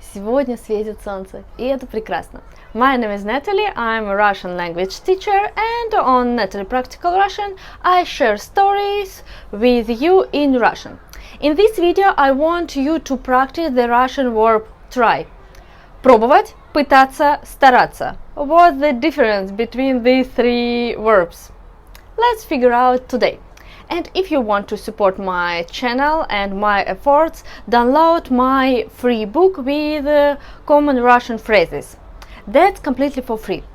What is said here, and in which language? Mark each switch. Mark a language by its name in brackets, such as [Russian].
[Russian] Сегодня светит солнце, и это прекрасно. [English] My name is Natalie, I'm a Russian language teacher, and on Natalie Practical Russian I share stories with you in Russian. In this video I want you to practice the Russian verb try. [Russian] Пробовать, пытаться, стараться. [English] What's the difference between these three verbs? Let's figure out today. And if you want to support my channel and my efforts, download my free book with common Russian phrases. That's completely for free.